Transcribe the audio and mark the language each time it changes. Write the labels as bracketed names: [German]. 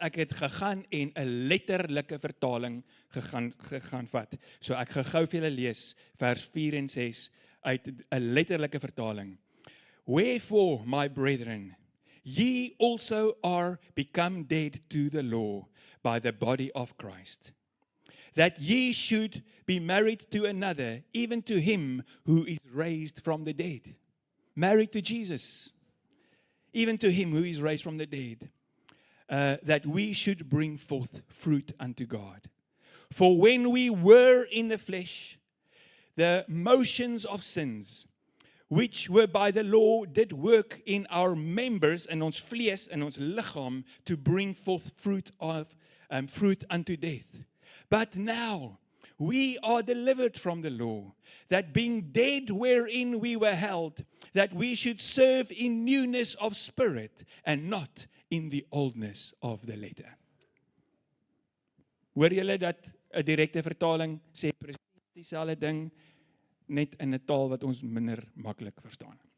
[Afrikaans] Ek het gegaan en 'n letterlike vertaling gegaan vat. So ek gou vir julle lees vers 4 en 6 uit 'n letterlike vertaling. [English] Wherefore, my brethren, ye also are become dead to the law, by the body of Christ, that ye should be married to another, even to him who is raised from the dead. Married to Jesus, even to him who is raised from the dead, that we should bring forth fruit unto God. For when we were in the flesh, the motions of sins, which were by the law, did work in our members, [Afrikaans] in ons vlees, in ons lichaam, [English] to bring forth fruit unto death. But now we are delivered from the law, that being dead wherein we were held, that we should serve in newness of spirit, and not in the oldness of the letter. [Afrikaans] Hoor julle dat 'n direkte vertaling sê presies dieselfde ding, net in 'n taal wat ons minder maklik verstaan.